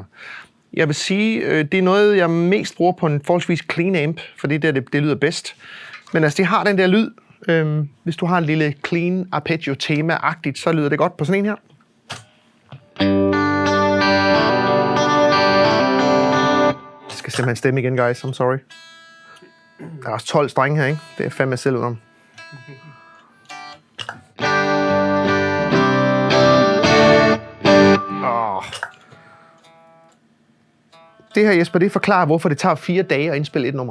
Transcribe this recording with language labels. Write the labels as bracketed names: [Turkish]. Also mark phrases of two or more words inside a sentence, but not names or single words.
[Danish] Jeg vil sige, det er noget, jeg mest bruger på en forholdsvis [English] clean amp, [Danish] fordi det lyder bedst. Men altså, det har den der lyd. Hvis du har en lille [English] clean arpeggio- [Danish] tema-agtigt, så lyder det godt på sådan en her. Jeg skal simpelthen stemme igen, guys. [English] I'm sorry. [Danish] Der er også 12 strenge her, ikke? Det er fandme selv udenom. Det her, Jesper, det forklarer, hvorfor det tager 4 dage at indspille et nummer.